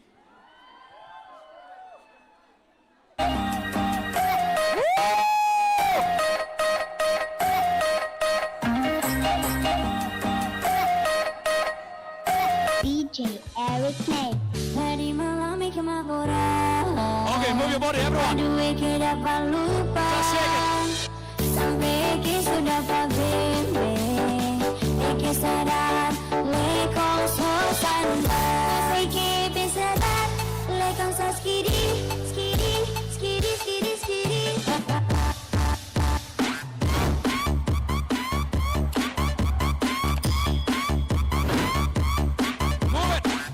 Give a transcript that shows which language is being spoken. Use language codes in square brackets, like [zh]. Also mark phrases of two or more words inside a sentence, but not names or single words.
[id] DJ Eric Nate. Tadi malam Mika laboran. [en] Okay, move your body, everyone. [id] Aduh, Eke dapat lupa. [en] Just shake it. [id] Sampai Eke sudah pabimbe. Eke sadar, lekong sosan. Eke pesadar, lekong sa skidi, skidi, skidi, skidi, skidi. [en] Move it.